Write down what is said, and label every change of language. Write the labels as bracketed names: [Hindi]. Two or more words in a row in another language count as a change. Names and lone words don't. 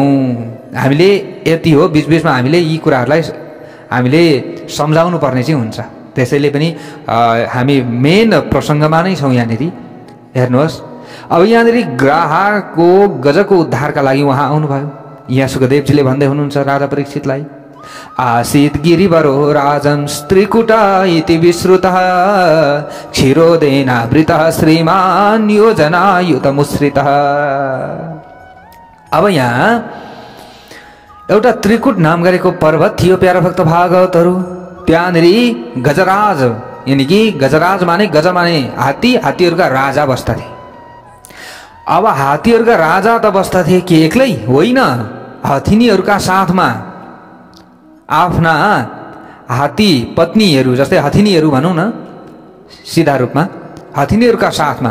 [Nepali] हामीले यति हो, बिचबिचमा हामीले यी कुराहरूलाई हामीले सम्झाउनु पर्ने चाहिँ हुन्छ। त्यसैले पनि हामी मेन प्रसङ्गमा नै छौँ यहाँनिर। हेर्नुहोस्, अब यहाँनिर ग्राहको गजको उद्धारका लागि उहाँ आउनुभयो। यहाँ सुखदेवजीले भन्दै हुनुहुन्छ राजा परीक्षितलाई, [Sanskrit] आसीत् गिरिवरो राजन् स्त्रीकुटा इति विश्रुतः क्षीरोदेनावृतः श्रीमान् योजनायुतमुश्रितः। [Nepali] अब यहाँ एउटा त्रिकुट नाम गरेको पर्वत थियो प्यारा भक्त भागवतहरू। त्यहाँनिर गजराज, यानि कि गजराज माने गज माने हात्ती, हात्तीहरूका राजा बस्दथे। अब हात्तीहरूका राजा त बस्दथे कि एक्लै होइन, हथिनीहरूका साथमा आफ्ना हात्ती पत्नीहरू, जस्तै हथिनीहरू भनौँ न सिधा रूपमा, हथिनीहरूका साथमा।